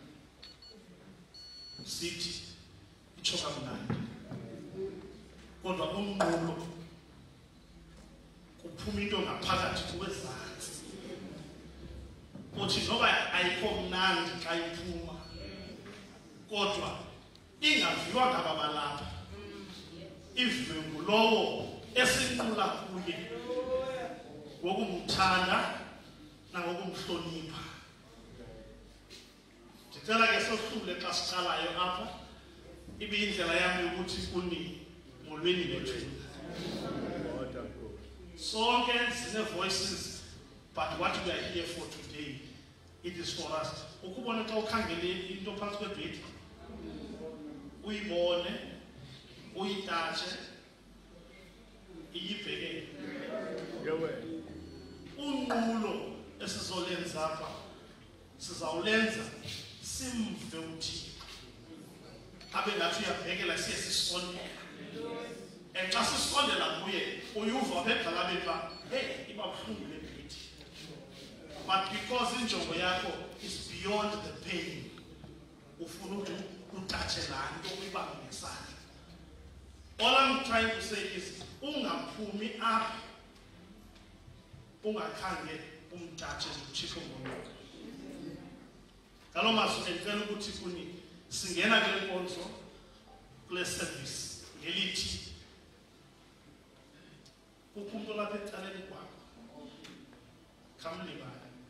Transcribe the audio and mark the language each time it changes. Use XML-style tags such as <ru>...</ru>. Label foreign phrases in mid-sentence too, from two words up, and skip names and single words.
<xh>sithi ichoka mnandi kodwa umnqulo kuphuma into ngaphakathi kuwezansi uthi noba ayikho mnandi xa iphuma kodwa ingaviwa ngaba balapha iviwe ngulowo esinqula kuye ngokumthanda nangokumhlonipha. Ndicela ke sohlule xa siqalayo apha ibe indlela yami ukuthi kuni molweni bethu sonke sine</xh> <en>voices, but what we are here for today, it is for us.</en> <xh>Ukubona xa ukhangele into phantsi kwebhedi uyibone uyitatshe iyibheke unqulo esizolenza apha sizawulenza simve uThixo abe ngathi uyabhekela siye sisondela xa sisondela kuye uyuva phepha lapha hey iba buhlungu le bhedi,</xh> <en>but because</en> <xh>injongo yakho</xh> <en>is beyond the pain</en> <xh>ufuna ukuthi utatshe laa nto uyibambe ngesandla.</xh> <en>All I'm trying to say is</en> <xh>ungaphumi apha ungakhange umtatshe uThixo ngomoya. Ngaloo mazwi ndicela ukuthi kuni singena kule nkonzo kule service ngelithi kukho umuntu lapha ecaleni kwakho khamlibala</xh>